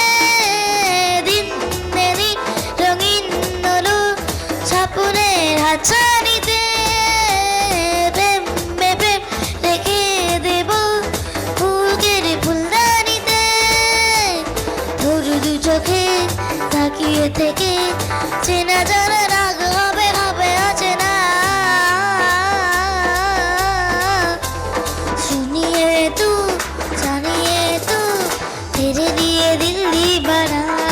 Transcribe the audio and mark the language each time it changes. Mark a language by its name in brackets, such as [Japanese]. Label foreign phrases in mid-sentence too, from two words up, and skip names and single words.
[Bangla] দিনে দিন রঙিন আলো স্বপ্নের হাতছানিতে, প্রেমে প্রেম রেখে দেব বুকের ফুলদানিতে। তোর দু চোখে তাকিয়ে থেকে চেনা জানা রাগ হবে হবে আছে না। [Hindi] सुनिए तू जानिए तू तेरे लिए दिल ही बना।